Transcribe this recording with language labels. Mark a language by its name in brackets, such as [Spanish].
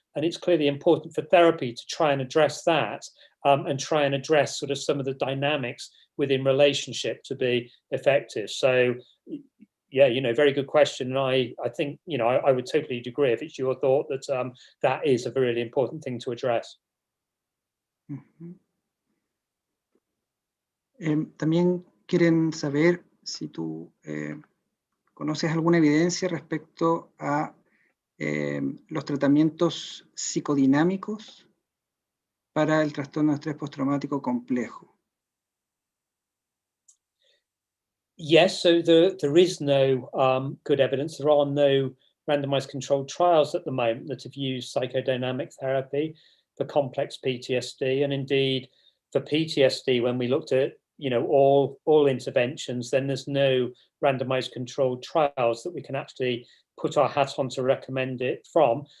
[English] And it's clearly important for therapy to try and address that, and try and address sort of some of the dynamics within relationship to be effective. So, yeah, very good question. And I think, I would totally agree if it's your thought that that is a really important thing to address. [Spanish] También quieren saber si tú conoces alguna evidencia respecto a los tratamientos psicodinámicos para el trastorno de estrés postraumático complejo. [English] Yes, so there is no good evidence. There are no randomized controlled trials at the moment that have used psychodynamic therapy for complex PTSD. And indeed, for PTSD, when we looked at all interventions, then there's no randomized controlled trials that we can actually put our hat on to recommend it from.